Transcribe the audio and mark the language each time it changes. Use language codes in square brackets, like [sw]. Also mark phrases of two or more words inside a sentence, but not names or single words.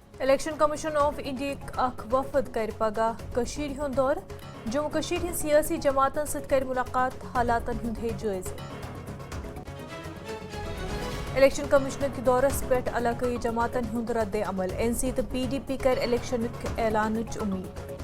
[ks] الیکشن کمیشن آف انڈیا اخ وفد کر پگہ کشیر ہند دور جموں کشیر ہند سیاسی جماعتن ست کر ملاقات حالاتن ہند ہے جائزہ الیکشن کمیشن کے دورس پہ علاقائی جماعتن ہند رد عمل این سی تو پی ڈی پی کر الیکشن اعلان امید